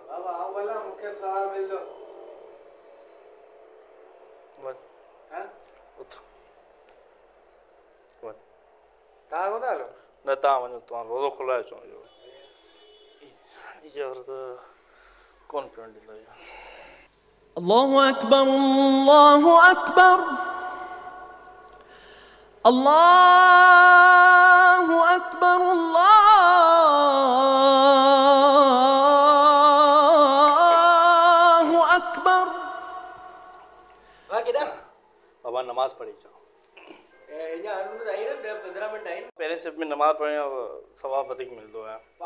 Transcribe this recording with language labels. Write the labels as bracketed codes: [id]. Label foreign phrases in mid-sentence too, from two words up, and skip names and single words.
[sd] बाबा आओ भला मूंखे सवाबु मिलंदो वञ हां उथ वञ तव्हां कोन हलो न तव्हां वञो तव्हां रोज़ो खोलाए अचो इहो यार कोन पियो ॾींदो इहो। [ar] الله أكبر الله أكبر الله أكبر الله أكبر [sd] बाबा नमाज़ पढ़ी अचो पहिरें सिर्फ़ में नमाज़ पढ़ण सवाबु वधीक मिलंदो आहे